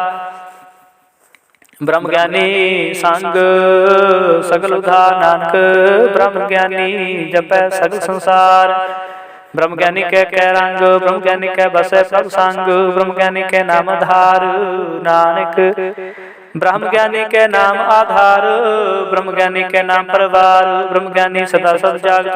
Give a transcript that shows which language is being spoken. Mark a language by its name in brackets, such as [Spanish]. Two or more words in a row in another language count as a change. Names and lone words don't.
[Hindi] ब्रह्म ज्ञानी संग सगल उधार नानक ब्रह्म ज्ञानी जपै सगल संसार ब्रह्म ज्ञानी के रंग ब्रह्म ज्ञानी के बसे सब संग ब्रह्म ज्ञानी के नाम आधार नानक ब्रह्म ज्ञानी के नाम आधार ब्रह्म ज्ञानी के नाम परिवार ब्रह्म ज्ञानी सदा सद जागत